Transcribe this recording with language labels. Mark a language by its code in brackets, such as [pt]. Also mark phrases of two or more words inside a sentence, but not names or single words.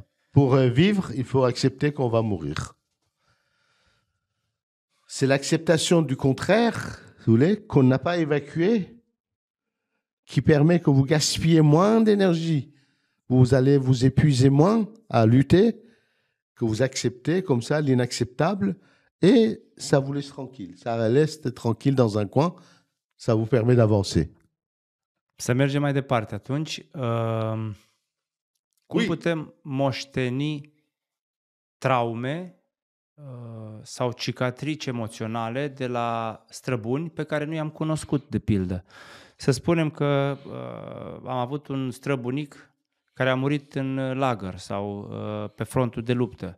[fr] Pour vivre, il faut accepter qu'on va mourir. C'est l'acceptation du contraire, vous voulez, qu'on n'a pas évacué, qui permet que vous gaspillez moins d'énergie. Vous allez vous épuiser moins à lutter, que vous acceptez comme ça l'inacceptable, et ça vous laisse tranquille. Ça laisse tranquille dans un coin, ça vous permet d'avancer. [ro] Să mergem mai departe atunci. Cum putem moșteni traume sau cicatrici emoționale de la străbuni pe care nu i-am cunoscut, de pildă? Să spunem că am avut un străbunic care a murit în lagăr sau pe frontul de luptă.